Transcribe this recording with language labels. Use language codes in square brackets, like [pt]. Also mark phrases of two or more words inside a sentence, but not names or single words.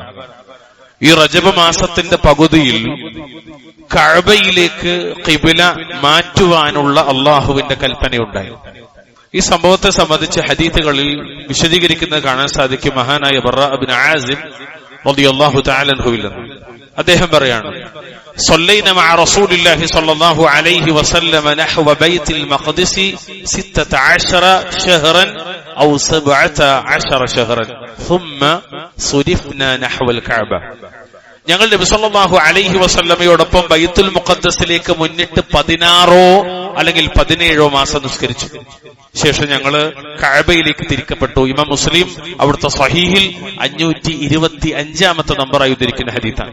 [ml] ഈ റജബ് മാസത്തിന്റെ പകുതിയിൽ കഅബയിലേക്ക് ഖിബല മാറ്റുവാനുള്ള അള്ളാഹുവിന്റെ കൽപ്പനയുണ്ടായി. ഈ സംഭവത്തെ സംബന്ധിച്ച് ഹദീസുകളിൽ വിശദീകരിക്കുന്നത് കാണാൻ സാധിക്കും. മഹാനായ ബറാ ഇബ്നു ആസിബ് [ar] رضي الله تعالى عنه [ml] നിന്ന് അദ്ദേഹം പറയാണ്: [ar] صلينا مع رسول الله صلى الله عليه وسلم نحو بيت المقدس 16 شهرا أو 17 شهرا ثم صرفنا نحو الكعبة. [ml] ഞങ്ങൾ നബി [ar] صلى الله عليه وسلم [ml] ബൈത്തുൽ മുഖദ്ദസിലേക്ക് മുന്നിട്ട് 16 അല്ലെങ്കിൽ 17 മാസം നിസ്കരിച്ചു. ശേഷം ഞങ്ങള് കഅബയിലേക്ക് തിരിക്കപ്പെട്ടു. ഇമാം മുസ്ലിം അവിടുത്തെ സ്വഹീഹിൽ 525ാമത്തെ നമ്പറായി ഉദ്ധരിക്കുന്ന ഹദീസാണ്.